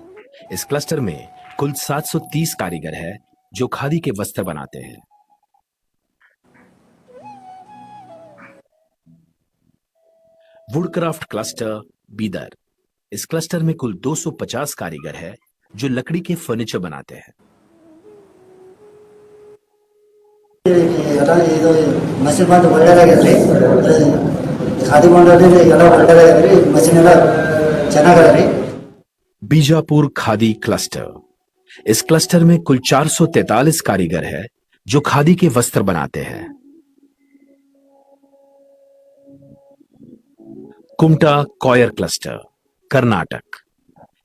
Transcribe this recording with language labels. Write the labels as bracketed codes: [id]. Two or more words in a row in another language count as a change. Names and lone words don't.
[hi] इस क्लस्टर में कुल 730 कारीगर है जो खादी के वस्त्र बनाते हैं। वुडक्राफ्ट क्लस्टर बीदर। इस क्लस्टर में कुल 250 कारीगर है जो लकड़ी के फर्नीचर बनाते हैं। [kn] ಇದು ಮಷಿನ್ ಬಂದು ಒಳ್ಳೆದಾಗ್ಯದ್ರಿ, ಖಾದಿ ಬಂದ್ರಿ ಎಲ್ಲ ಒಳ್ಳೆದಾಗ್ಯದ್ರಿ, ಮಷಿನ್ ಎಲ್ಲ ಚೆನ್ನಾಗದ್ರಿ। [hi] बीजापुर खादी क्लस्टर। इस क्लस्टर में कुल 443 कारीगर है जो खादी के वस्त्र बनाते हैं। कुमटा कॉयर क्लस्टर कर्नाटक।